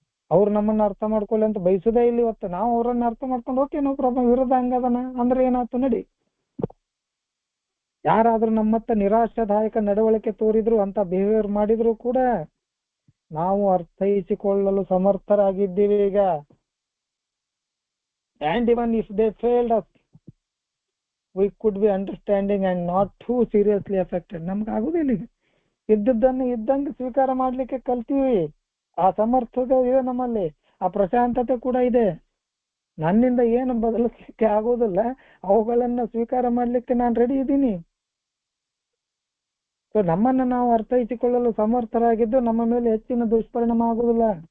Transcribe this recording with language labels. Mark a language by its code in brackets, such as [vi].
[kn] ಅವ್ರು ನಮ್ಮನ್ನ ಅರ್ಥ ಮಾಡ್ಕೊಳ್ಳಿ ಅಂತ ಬಯಸುದೇ ಇಲ್ಲ. ಇವತ್ತು ನಾವು ಅವ್ರನ್ನ ಅರ್ಥ ಮಾಡ್ಕೊಂಡು [en] okay no problem, [kn] ವಿರೋಧ ಹಂಗದನ ಅಂದ್ರೆ ಏನಾಯ್ತು ನಡಿ. ಯಾರಾದ್ರೂ ನಮ್ಮತ್ತ ನಿರಾಶಾದಾಯಕ ನಡವಳಿಕೆ ತೋರಿದ್ರು, ಅಂತ ಬಿಹೇವಿಯರ್ ಮಾಡಿದ್ರು ಕೂಡ ನಾವು ಅರ್ಥೈಸಿಕೊಳ್ಳಲು ಸಮರ್ಥರಾಗಿದ್ದೀವಿ ಈಗ. [en] And even if they failed us we could be understanding and not too seriously affected. [kn] ನಮ್ಗೆ ಆಗುದಿಲ್ಲ. ಈಗ ಇದ್ದದ್ದನ್ನು ಇದ್ದಂಗೆ ಸ್ವೀಕಾರ ಮಾಡ್ಲಿಕ್ಕೆ ಕಲ್ತೀವಿ. ಆ ಸಮರ್ಥತೆ ಇದೆ ನಮ್ಮಲ್ಲಿ, ಆ ಪ್ರಶಾಂತತೆ ಕೂಡ ಇದೆ. ನನ್ನಿಂದ ಏನು ಬದಲಿಸ್ಲಿಕ್ಕೆ ಆಗೋದಿಲ್ಲ, ಅವುಗಳನ್ನ ಸ್ವೀಕಾರ ಮಾಡ್ಲಿಕ್ಕೆ ನಾನು ರೆಡಿ ಇದ್ದೀನಿ. ಸೊ ನಮ್ಮನ್ನ ನಾವು ಅರ್ಥೈಸಿಕೊಳ್ಳಲು ಸಮರ್ಥರಾಗಿದ್ದು ನಮ್ಮ ಮೇಲೆ ಹೆಚ್ಚಿನ ದುಷ್ಪರಿಣಾಮ ಆಗುದಿಲ್ಲ.